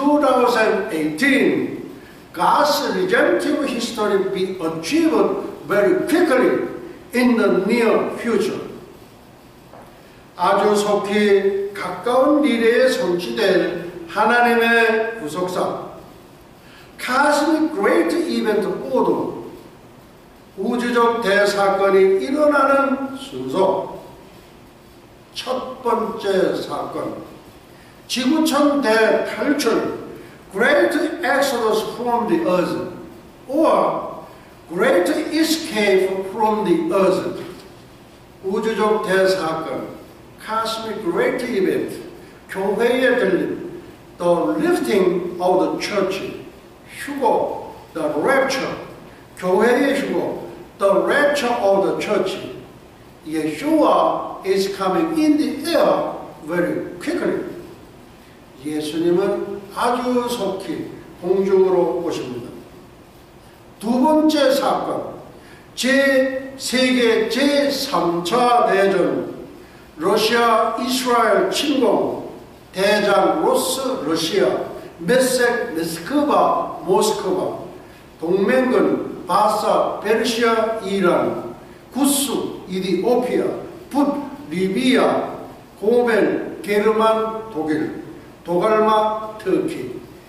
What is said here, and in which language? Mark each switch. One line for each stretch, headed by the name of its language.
English: 2015, God's redemptive history be achieved very quickly in the near future.
Korean: 아주 속히 가까운 미래에 성취될 하나님의 구속사,
English: Cosmic Great Event Order,
Korean: 우주적 대사건이 일어나는 순서. 첫 번째 사건, 지구촌 대탈출,
English: Great Exodus from the Earth, or Great Escape from the Earth.
Korean: 우주적 대사건,
English: Cosmic Great Event,
Korean: 교회의 들림,
English: The Lifting of the Church, 휴거, The Rapture,
Korean: 교회의 휴거,
English: The Rapture of the Church. Yeshua is coming in the air very quickly.
Korean: 예수님은 아주 속히 공중으로 오십니다. 두 번째 사건, 세계 제3차 대전, 러시아 이스라엘 침공, 대장 로스 러시아, 메섹 메스크바 모스크바, 동맹군 바사 페르시아 이란, 구스 이디오피아, 붓 리비아, 고멘 게르만 독일, 도갈마 터키.